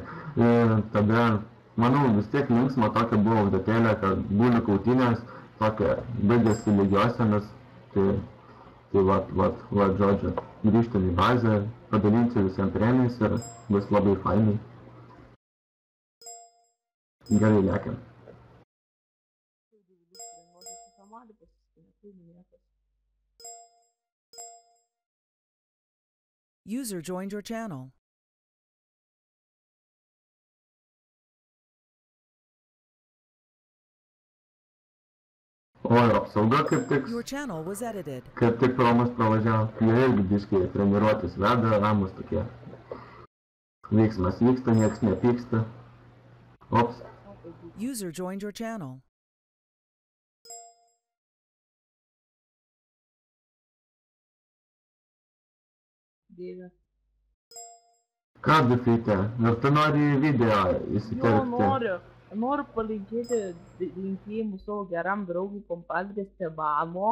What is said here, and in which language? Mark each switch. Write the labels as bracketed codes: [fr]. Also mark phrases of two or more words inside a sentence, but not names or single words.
[lt] Ir tada, manau, vis tiek linksma tokia buvo užduotėlė, kad būna kautynės, tokia baigėsi lygiosiamis, tai vat, žodžiu, grįžtam į bazę, padalinsiu visiems premijais ir bus labai fainai. Gerai, lekiam. [en] User joined your channel. [lt] O ir apsauga kaip [en] Your channel was edited. [lt] tik pro mus pravažiavo. Jie irgi biškai treniruotis veda, ramus tokie. Veiksmas vyksta, nieks nepyksta. Ops. [en] User joined your channel. [lt] Dieve. Ką, dufytė, ir tu nori į video Jo, įsiterpti? noriu palinkėti linkėjimų savo geram draugui kompadrės Tebano.